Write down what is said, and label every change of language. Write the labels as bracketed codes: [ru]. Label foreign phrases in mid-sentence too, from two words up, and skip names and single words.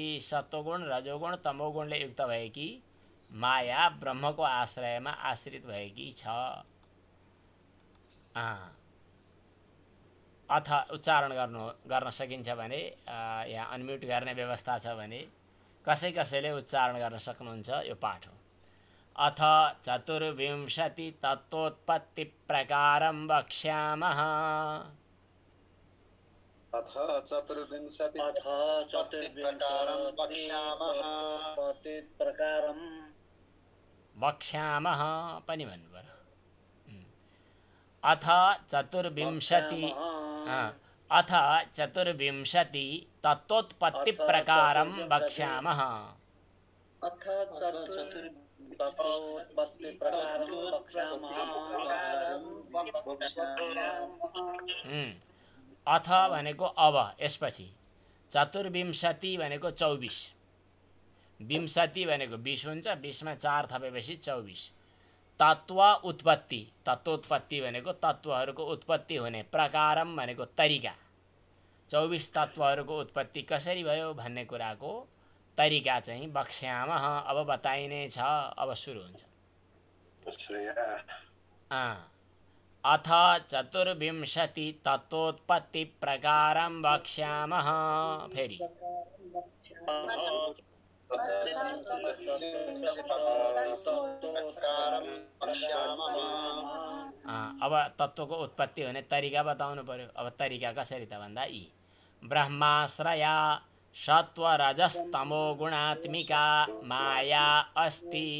[ne] सत्वगुण, रजोगुण, तमोगुणले युक्त भएकी माया ब्रह्मको आश्रयमा आश्रित भएकी छ। अथ उच्चारण गर्न सकिन्छ भने यहाँ अनम्युट गर्ने व्यवस्था छ भने कसैले उच्चारण गर्न सक्नुहुन्छ। यो पाठ हो। [sa] अथ चतुर्विंशति तत्त्वोत्पत्ति प्रकारं वक्ष्यामः। अथ चतुर्विंशति प्रकारं [ne] वक्ष्यामः पनि भन्नु पर्यो। [sa] अथ चतुर्विंशति तत्त्वोत्पत्ति प्रकारं वक्ष्यामः। [ne] अथ भनेको अब, यसपछि चतुर्विंशति भनेको 24, विंशति भनेको 20 हुन्छ, 20 मा 4 थपेपछि 24। तत्त्व उत्पत्ति, तत्त्वोत्पत्ति भनेको तत्त्वहरूको उत्पत्ति हुने, प्रकारम भनेको तरिका। 24 तत्त्वहरूको उत्पत्ति कसरी भयो भन्ने कुराको तरिका चाहिँ वक्ष्यामः, अब बताइने छ। अब सुरु हुन्छ। [sa] अथ चतुर्विंशति तत्त्वोत्पत्ति प्रकारं वक्ष्यामः। [ne] फेरि अब तत्त्वको उत्पत्ति हुने तरिका बताउनु पर्यो। अब तरिका कसरी त भन्दा यी [sa] ब्रह्माश्रया सत्वरजस्तमो गुणात्मिका माया अस्ति।